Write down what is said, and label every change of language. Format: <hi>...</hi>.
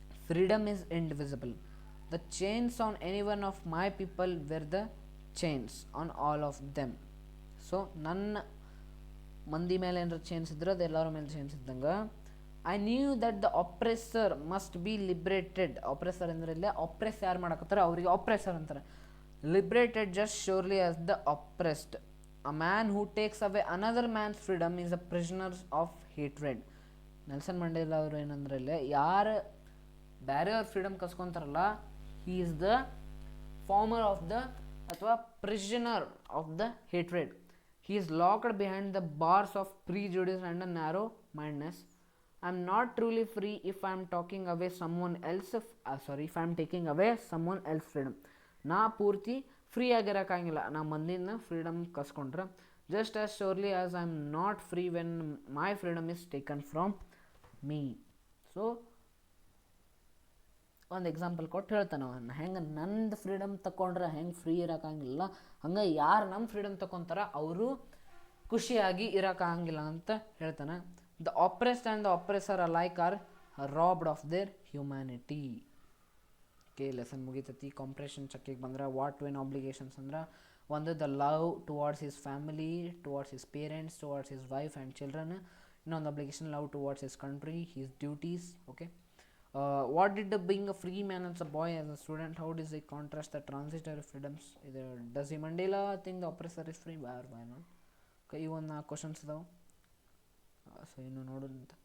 <en>Freedom is indivisible. The chains on any one of my people were the chains on all of them.</en> <kn>So ನನ್ನ ಮಂದಿ ಮೇಲೆ ಏನಾರ change ಇದ್ರೆ ಅದು ಎಲ್ಲರ ಮೇಲೆ ಚೇಂಜ್ ಇದ್ದಂಗೆ.</kn> <en>I knew that the oppressor must be liberated.</en> <kn>ಆಪ್ರೆಸರ್ ಅಂದ್ರೆ ಇಲ್ಲೇ ಆಪ್ರೆಸ್ ಯಾರು ಮಾಡಕತ್ತಾರೆ ಅವರಿಗೆ ಆಪ್ರೆಸರ್ ಅಂತಾರೆ.</kn> <en>Liberated just surely as the oppressed. A man who takes away another man's freedom is a prisoner of hatred.</en> <kn>Nelson Mandela ಅವರು ಏನಂದ್ರೆ ಇಲ್ಲೇ ಯಾರು ಬೇರೆಯವ್ರ freedom ಕಸ್ಕೊಂತಾರಲ್ಲ,</kn> <en>He is the farmer of the ಅಥವಾ prisoner of the hatred. He is locked behind the bars of prejudice and a narrow mindedness. I am not truly free if I am talking away someone else. If I am taking away someone else freedom.</en> <kn>ನಾ ಪೂರ್ತಿ free ಆಗಿರೋಕ್ಕಾಗಿಲ್ಲ ನಾ ಮಂದಿನ freedom ಕಸ್ಕೊಂಡ್ರೆ.</kn> <en>Just as surely as I am not free when my freedom is taken from me.</en> <kn>So ಒಂದು example ಕೊಟ್ಟು ಹೇಳ್ತಾನೆ ಅವನ್ನ, ಹೆಂಗೆ ನಂದು ಫ್ರೀಡಮ್ ತಗೊಂಡ್ರೆ ಹೆಂಗೆ ಫ್ರೀ ಇರೋಕ್ಕಾಗಿಲ್ಲ, ಹಂಗೆ ಯಾರು ನಮ್ಮ ಫ್ರೀಡಮ್ ತಗೊತಾರ ಅವರು ಖುಷಿಯಾಗಿ ಇರೋಕ್ಕಾಗಿಲ್ಲ ಅಂತ ಹೇಳ್ತಾನೆ.</kn> <en>The oppressed and the oppressor alike are robbed of their humanity.</en> <kn>K lesson ಮುಗಿತೈತಿ. Compression ಚೆಕ್ಕಿಗೆ ಬಂದ್ರೆ</kn> <en>what when obligations</en> <kn>ಅಂದ್ರೆ ಒಂದು</kn> <en>The love towards his family, towards his parents, towards his wife and children. ಇನ್ನೊಂದು obligation love towards his country, his duties. Okay, what did being a free man as a boy, as a student, how does it contrast the transitory freedoms? Does he Mandela think the oppressor is free? Why not?</en> <kn>Okay, even questions ಅದಾವೆ. So ಇನ್ನು ನೋಡೋದಂತ.</kn>